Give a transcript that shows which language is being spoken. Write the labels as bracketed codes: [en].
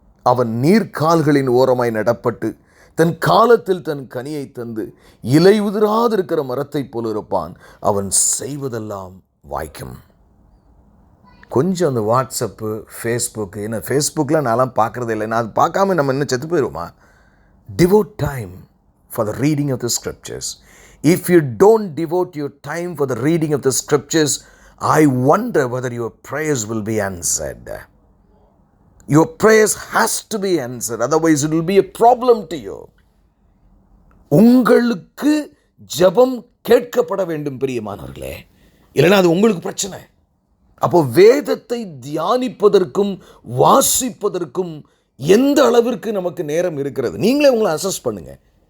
[ta] அவன் நீர்க்கால்களின் ஓரமாய் நடப்பட்டு தன் காலத்தில் தன் கனியை தந்து இலை உதிராதிருக்கிற மரத்தை போல இருப்பான். அவன் செய்வதெல்லாம் வாய்க்கும். கொஞ்சம் அந்த வாட்ஸ்அப்பு, ஃபேஸ்புக்கு, ஏன்னா ஃபேஸ்புக்கில் நான்லாம் பார்க்குறதே இல்லை, நான் அது பார்க்காம நம்ம இன்னும் செத்து போயிடுவோமா. [en] Devote time for the reading of the scriptures. If you don't devote your time for the reading of the scriptures, I wonder whether your prayers will be answered. Your prayers has to be answered, otherwise it will be a problem to you. [ta] உங்களுக்கு ஜெபம் கேட்கப்பட வேண்டும் பிரியமானவர்களே, இல்லைன்னா அது உங்களுக்கு பிரச்சனை. அப்போ வேதத்தை தியானிப்பதற்கும் வாசிப்பதற்கும் எந்த அளவிற்கு நமக்கு நேரம் இருக்கிறது, நீங்களே உங்களை அசஸ் பண்ணுங்கள்.